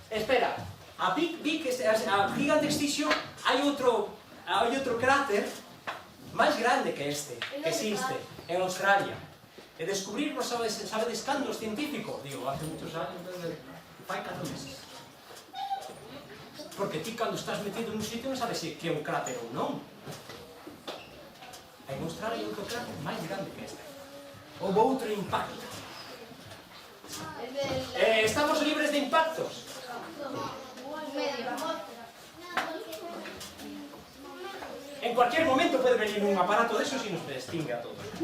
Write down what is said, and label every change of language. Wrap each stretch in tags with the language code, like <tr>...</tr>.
<gl>Espera, a gigante extinción hai outro cráter máis grande que este, que existe en Australia. E descubrirlo, sabedes cando os científicos? Digo,</gl> <es>hace muchos años,</es> <gl>fai 4 meses. Porque ti cando estás metido nun sitio non sabes se é un cráter ou non. En Australia hai outro cráter máis grande que este. Houve outro impacto. ¿Estamos libres de impactos?</gl> <es>En cualquier momento puede venir un aparato de esos y nos extingue a todos.</es>